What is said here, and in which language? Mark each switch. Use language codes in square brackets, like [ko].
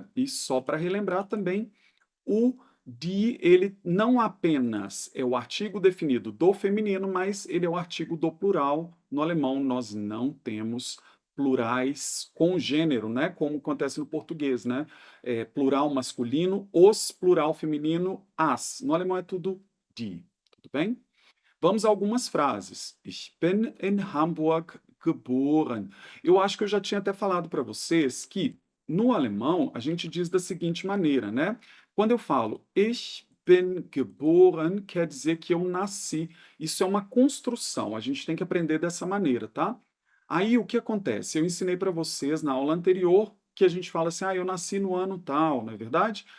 [pt] E só para relembrar também, o die, ele não apenas é o artigo definido do feminino, mas ele é o artigo do plural. No alemão, nós não temos plurais com gênero, né? Como acontece no português, né? Plural masculino, os, plural feminino, as. No alemão é tudo die, tudo bem? Vamos a algumas frases. [de] Ich bin in Hamburg geboren. [pt] Eu acho que eu já tinha até falado para vocês que no alemão a gente diz da seguinte maneira, né? Quando eu falo [de] ich bin geboren, [pt] quer dizer que eu nasci. Isso é uma construção, a gente tem que aprender dessa maneira, tá? Aí o que acontece? Eu ensinei para vocês na aula anterior que a gente fala assim, eu nasci no ano tal, não é verdade?